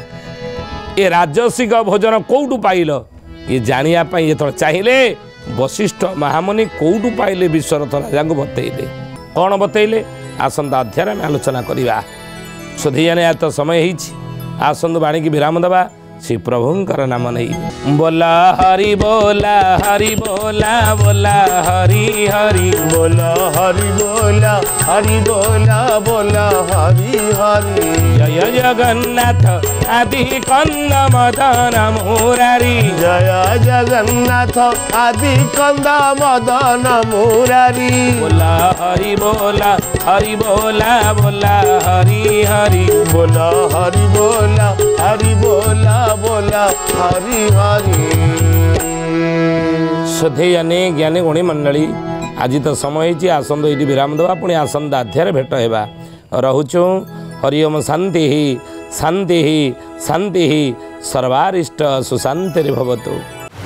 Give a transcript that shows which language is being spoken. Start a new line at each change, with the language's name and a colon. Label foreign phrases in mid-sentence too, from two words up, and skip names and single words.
Odia: ଏ ରାଜସିକ ଭୋଜନ କେଉଁଠୁ ପାଇଲ ଇଏ ଜାଣିବା ପାଇଁ ଯେତେବେଳେ ଚାହିଁଲେ ବଶିଷ୍ଠ ମହାମୁନି କେଉଁଠୁ ପାଇଲେ ବିଶ୍ୱରଥ ରାଜାଙ୍କୁ ବତେଇଲେ କ'ଣ ବତେଇଲେ ଆସନ୍ତା ଅଧ୍ୟାୟରେ ଆମେ ଆଲୋଚନା କରିବା ସୁଧୀଜାନେ ତ ସମୟ ହେଇଛି ଆସନ୍ତୁ ବାଣୀକି ବିରାମ ଦେବା ଶ୍ରୀ ପ୍ରଭୁଙ୍କର ନାମ ନେଇ ବୋଲା ହରି ବୋଲା ହରି ବୋଲା ବୋଲା ହରି ହରି ବୋଲା ହରି ବୋଲା ହରି ବୋଲା ବୋଲା ହରି ହରି ଜୟ ଜଗନ୍ନାଥ ଆଦି କନ୍ଦ ମଦନ ମୁରାରୀ ଜୟ ଜଗନ୍ନାଥ ଆଦି କନ୍ଦ ମଦନ ମୁରାରୀ ବୋଲା ହରି ବୋଲା ହରି ବୋଲା ବୋଲା ହରି ହରି ବୋଲା ହରି ବୋଲା ହରି ବୋଲା ବୋଲା ହରି ହରି ସୁଧେୟାନେ ଜ୍ଞାନୀ ଗୁଣୀ ମଣ୍ଡଳୀ ଆଜି ତ ସମୟ ହେଇଛି ଆସନ୍ତୁ ଏଇଠି ବିରାମ ଦେବା ପୁଣି ଆସନ୍ତା ଅଧ୍ୟାୟରେ ଭେଟ ହେବା ରହୁଛୁ ହରି ଓମ୍ ଶାନ୍ତି ଶାନ୍ତି ଶାନ୍ତି ସର୍ବାରିଷ୍ଟ ସୁଶାନ୍ତିରେ ଭବତୁ।